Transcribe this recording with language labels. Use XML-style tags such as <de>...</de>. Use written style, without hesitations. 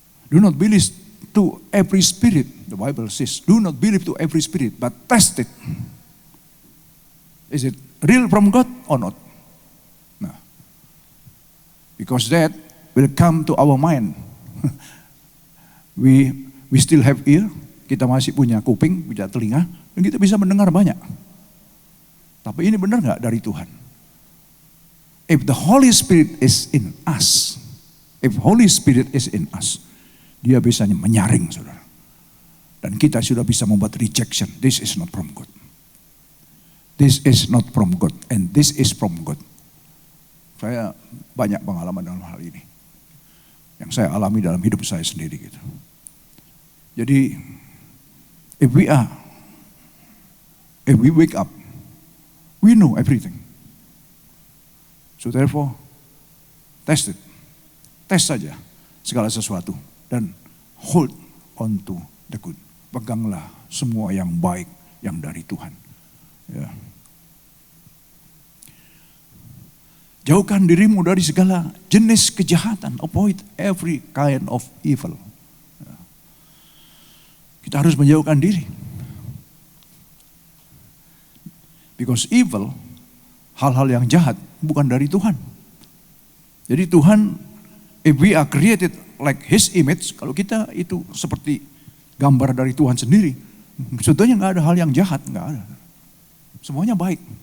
<en>Do not believe to every spirit. The Bible says, do not believe to every spirit, but test it. Is it real from God or not? Nah, because that will come to our mind. We still have ear.</en> <id>Kita masih punya kuping, punya telinga, dan kita bisa mendengar banyak. Tapi ini benar gak dari Tuhan?</id> <en>If the Holy Spirit is in us, if Holy Spirit is in us,</en> <id>dia bisa menyaring saudara. Dan kita sudah bisa membuat rejection.</id> <en>This is not from God. This is not from God. And this is from God.</en> <id>Saya banyak pengalaman dalam hal ini. Yang saya alami dalam hidup saya sendiri gitu.</id> <en>Jadi, if we wake up, we know everything. So therefore, test it.</en> <id>Tes saja segala sesuatu.</id> <en>Dan hold on to the good.</en> <id>Peganglah semua yang baik yang dari Tuhan. Ya. Jauhkan dirimu dari segala jenis kejahatan.</id> <en>Avoid every kind of evil.</en> <id>Ya. Kita harus menjauhkan diri.</id> <en>Because evil,</en> <id>hal-hal yang jahat, bukan dari Tuhan. Jadi Tuhan,</id> <en>if we are created like His image,</en> <id>kalau kita itu seperti gambar dari Tuhan sendiri, sebetulnya gak ada hal yang jahat, gak ada. Semuanya baik.</id>